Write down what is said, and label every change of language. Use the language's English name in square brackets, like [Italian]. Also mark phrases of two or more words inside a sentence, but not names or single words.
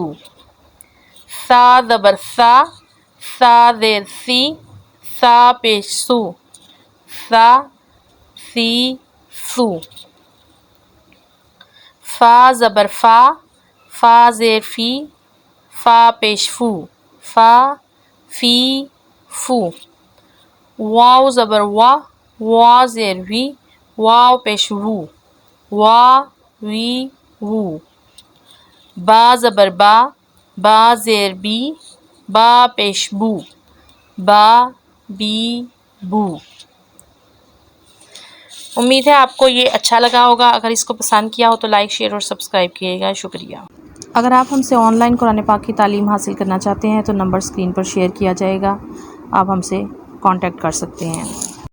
[Urdu] ثا زبر ثا، ثا زیر سی، ثا پیش سو، ثا سی سو۔ فا زبر فا، فا زیر فی، فا پیش فو، فا فی فو۔ واو زبر وا، وا زیر وی، واو پیش وو، وا وی وو۔ با زبر با، با زیر بی، با پیش بو، با بی بو۔ امید ہے آپ کو یہ اچھا لگا ہوگا۔ اگر اس کو پسند کیا ہو تو [English] like, share [Urdu] اور سبسکرائب کیے گا۔ شکریہ۔ اگر آپ ہم سے آن لائن قرآن پاک کی تعلیم حاصل کرنا چاہتے ہیں تو نمبر اسکرین پر شیئر کیا جائے گا، آپ ہم سے کانٹیکٹ کر سکتے ہیں۔